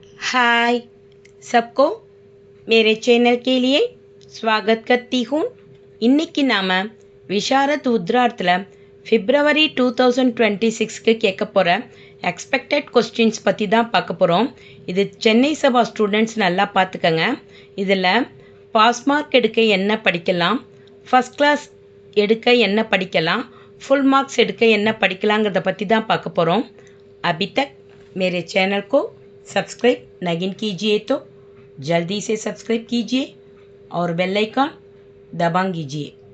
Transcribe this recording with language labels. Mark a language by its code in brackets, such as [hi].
[hi] हाय सबको मेरे चैनल के लिए स्वागत करती हूँ। [ta] இன்னைக்கு நாம விஷாரத் உத்ரார்த்தில் பிப்ரவரி 2026க்கு கேட்க போகிற எக்ஸ்பெக்டட் கொஸ்டின்ஸ் பற்றி தான் பார்க்க போகிறோம். இது சென்னை சபா ஸ்டூடெண்ட்ஸ் நல்லா பார்த்துக்கங்க. இதில் பாஸ் மார்க் எடுக்க என்ன படிக்கலாம், ஃபஸ்ட் கிளாஸ் எடுக்க என்ன படிக்கலாம், ஃபுல் மார்க்ஸ் எடுக்க என்ன படிக்கலாங்கிறத பற்றி தான் பார்க்க போகிறோம். [hi] अभी तक मेरे चैनल को सब्सक्राइब नहीं कीजिए तो जल्दी से सब्सक्राइब कीजिए और बेल आइकन दबा कीजिए.